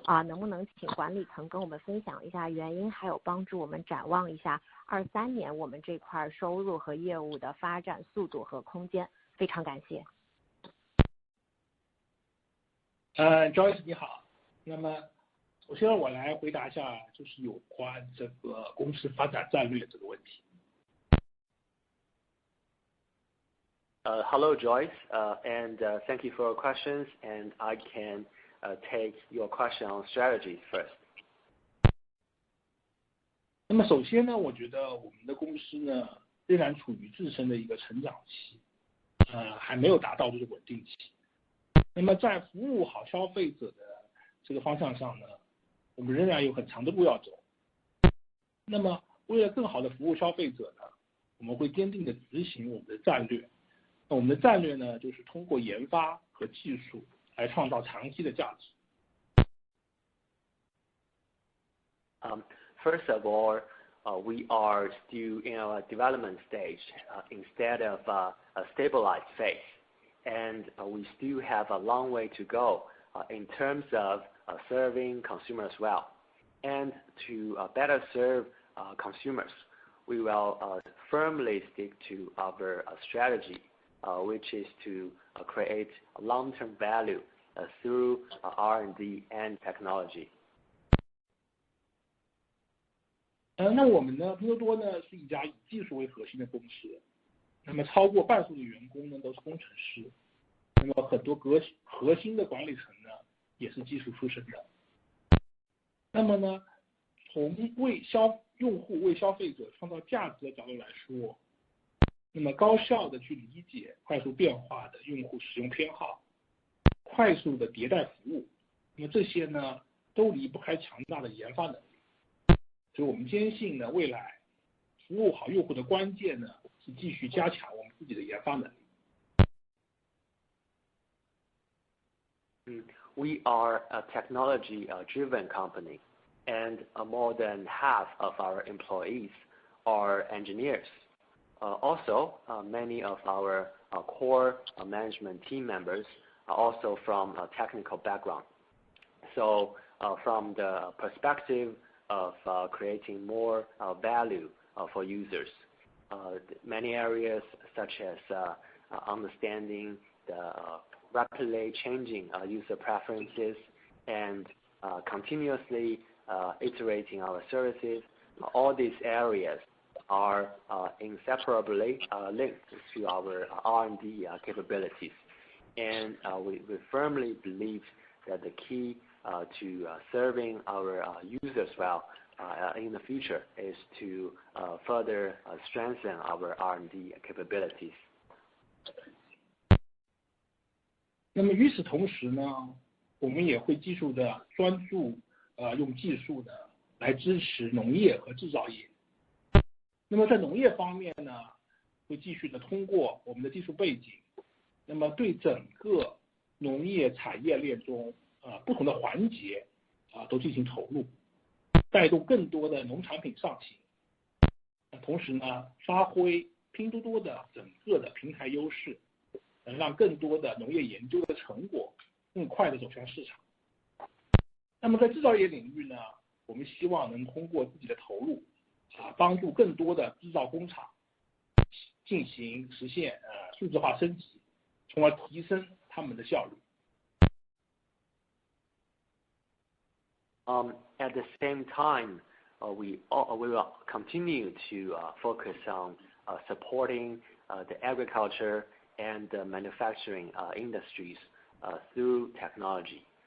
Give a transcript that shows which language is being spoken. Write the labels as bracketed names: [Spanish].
[Chinese] 能不能请管理层跟我们分享一下原因，还有帮助我们展望一下23年我们这块收入和业务的发展速度和空间？非常感谢。 Joyce 你好，那么首先我来回答一下，就是有关这个公司发展战略这个问题。 [English] Hello Joyce, and thank you for your questions, and I can take your question on strategies first. [Chinese] 那么首先呢，我觉得我们的公司呢仍然处于自身的一个成长期，还没有达到这个稳定期。那么在服务好消费者的这个方向上呢，我们仍然有很长的路要走。那么为了更好的服务消费者呢，我们会坚定的执行我们的战略。那我们的战略呢，就是通过研发和技术来创造长期的价值。 [English] First of all, we are still in our development stage instead of a stabilized phase. And we still have a long way to go in terms of serving consumers well. And to better serve consumers, we will firmly stick to our strategy, which is to create long-term value through R&D and technology. [Chinese] 那我们呢，拼多多呢是一家以技术为核心的公司。那么超过半数的员工呢都是工程师，那么很多核心的管理层呢也是技术出身的。那么呢，从为用户为消费者创造价值的角度来说，那么高效的去理解快速变化的用户使用偏好，快速的迭代服务，那么这些呢都离不开强大的研发能力。所以我们坚信呢，未来服务好用户的关键呢是继续加强我们自己的研发能力。 [English] We are a technology-driven company, and more than half of our employees are engineers. Also, many of our core management team members are also from a technical background. So, from the perspective of creating more value for users, many areas such as understanding the rapidly changing user preferences and continuously iterating our services, all these areas are inseparably linked to our R&D capabilities. And we firmly believe that the key to serving our users well in the future is to further strengthen our R&D capabilities. [Chinese] 那么与此同时呢，我们也会继续的专注用技术呢来支持农业和制造业。那么在农业方面呢，会继续的通过我们的技术背景，那么对整个农业产业链中不同的环节都进行投入，带动更多的农产品上行。同时呢，发挥拼多多的整个的平台优势，能让更多的农业研究的成果更快的走向市场。那么在制造业领域呢，我们希望能通过自己的投入帮助更多的制造工厂实现数字化升级，从而提升他们的效率。 [English] At the same time, we will continue to focus on supporting the agriculture and the manufacturing industries through technology.